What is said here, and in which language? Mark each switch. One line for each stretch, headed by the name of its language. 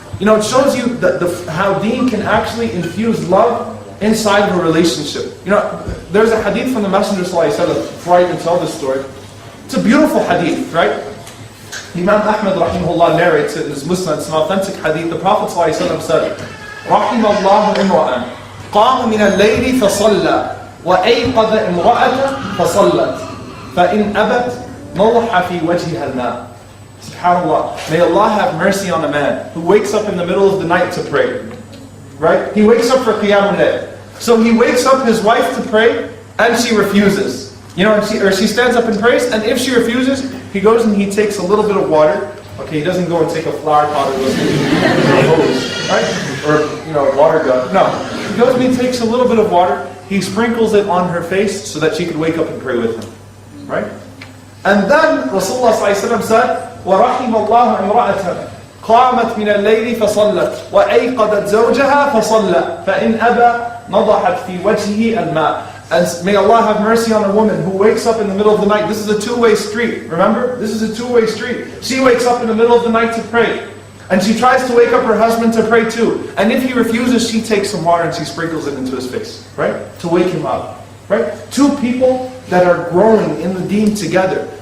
English: It shows you how deen can actually infuse love inside of a relationship. There's a hadith from the Messenger ﷺ, before I even tell this story. It's a beautiful hadith, right? Imam Ahmad rahimahullah narrates it in his Musnad. It's an authentic hadith. The Prophet ﷺ said,
Arabic: رحم الله امرأ قام من الليل فصلى وأيقظ امرأة فصلت فإن أبت نضح في وجهها الماء. SubhanAllah.
English: May Allah have mercy on a man who wakes up in the middle of the night to pray. Right? He wakes up for Qiyam al-Layl. So he wakes up his wife to pray and she refuses. She stands up and prays, and if she refuses, he goes and he takes a little bit of water. Okay, he doesn't go and take a flower pot or goes a hose, right? Or water gun. No. He goes and he takes a little bit of water, he sprinkles it on her face so that she could wake up and pray with him. Right? And then Rasulullah ﷺ said,
Arabic: وَرَحِمَ اللَّهُ إِمْرَأَةً قَامَتْ مِنَ اللَّيْلِ فَصَلَّتْ وَأَيْقَظَتْ زَوْجَهَا فَصَلَّى فَإِنْ أَبَى نَضَحَتْ فِي وَجْهِهِ الْمَاءِ.
English: And may Allah have mercy on a woman who wakes up in the middle of the night. This is a two-way street, remember? This is a two-way street. She wakes up in the middle of the night to pray. And she tries to wake up her husband to pray too. And if he refuses, she takes some water and she sprinkles it into his face, right? To wake him up, right? Two people that are growing in the deen together.